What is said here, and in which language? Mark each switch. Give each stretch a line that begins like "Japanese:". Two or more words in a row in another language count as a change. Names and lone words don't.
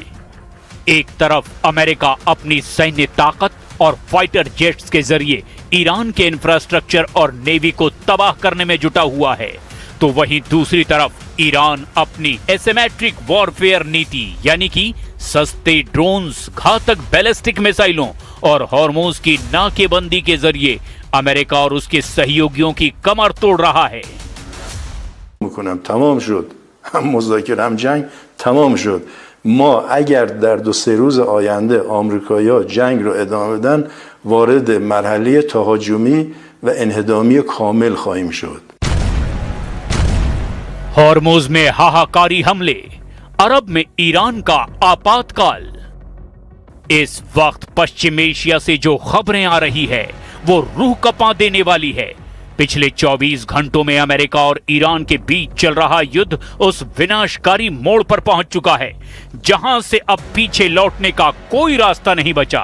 Hindi: एक तरफ अमेरिका अपनी सैन्य ताकत और फाइटर जेट्स के जरिए ईरान के इंफ्रास्ट्रक्चर और नेवी को तबाह करने में जुटा हुआ है, तो वहीं दूसरी तरफ ईरान अपनी
English: asymmetric warfare
Hindi: नीति यानी कि सस्ते ड्रोन्स, घातक बैलिस्टिक मिसाइलों और हॉर्मोज की नाकेबंदी के जरिए अमेरिका और उसके सहयोगियों की कमर तोड़ रहा है।
Persian: تمام شد هم مذاکره هم جنگ تمام شد. ما اگر در 2-3 روز آینده آمریکایی‌ها جنگ رو ادامه بدن وارد مرحله تهاجمی و انهدامی کامل خواهیم شد.
Hindi: हॉर्मोज में हाहाकारी हमले, अरब में ईरान का आपातकाल। इस वक्त पश्चिम एशिया से जो खबरें आ रही है वो रूह कपा देने वाली है। पिछले 24 घंटों में अमेरिका और ईरान के बीच चल रहा युद्ध उस विनाशकारी मोड़ पर पहुंच चुका है जहां से अब पीछे लौटने का कोई रास्ता नहीं बचा।